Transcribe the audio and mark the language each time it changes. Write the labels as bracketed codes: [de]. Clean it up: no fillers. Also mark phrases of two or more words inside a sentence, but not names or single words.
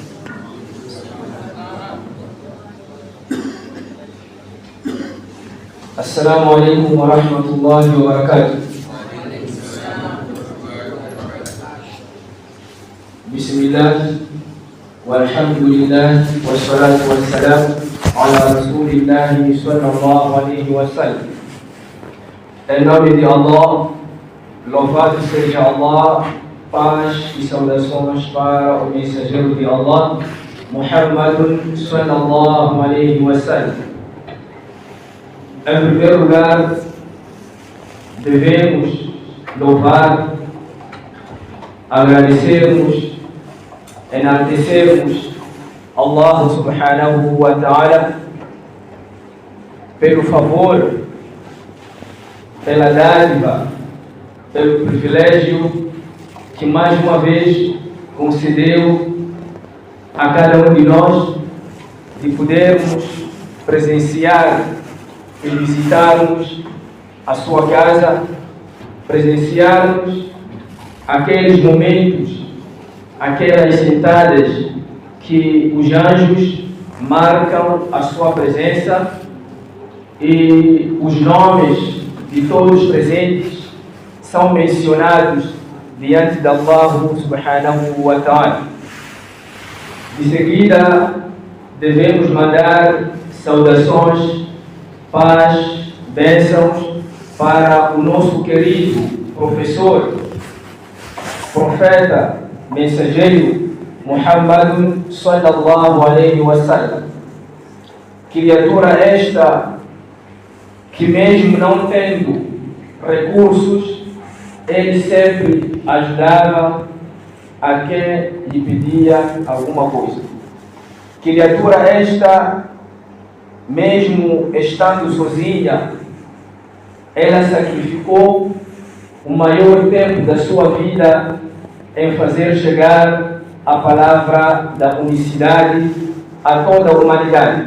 [ar] السلام عليكم ورحمة الله وبركاته. بسم الله والحمد لله والصلاة والسلام على رسول الله صلى الله عليه wasallam. [pt] Em nome de Allah, louvado seja Allah, paz e saudações para o mensageiro de Allah, Muhammadun [ar] صلى الله عليه وسلم. [pt] Em primeiro lugar, devemos louvar, agradecermos, enaltecermos Allah [ar] سبحانه وتعالى [pt] pelo favor, pela dádiva, pelo privilégio que mais uma vez concedeu a cada um de nós de podermos presenciar e visitarmos a sua casa, presenciarmos aqueles momentos, aquelas sentadas que os anjos marcam a sua presença e os nomes de todos os presentes são mencionados diante de Allah [ar] سبحانه وتعالى. [pt] De seguida, devemos mandar saudações, paz, bênçãos para o nosso querido professor, profeta, mensageiro Muhammadun [ar] صلى الله عليه وسلم. [pt] Criatura esta que, mesmo não tendo recursos, ele sempre ajudava a quem lhe pedia alguma coisa. Criatura esta, mesmo estando sozinha, ela sacrificou o maior tempo da sua vida em fazer chegar a palavra da unicidade a toda a humanidade.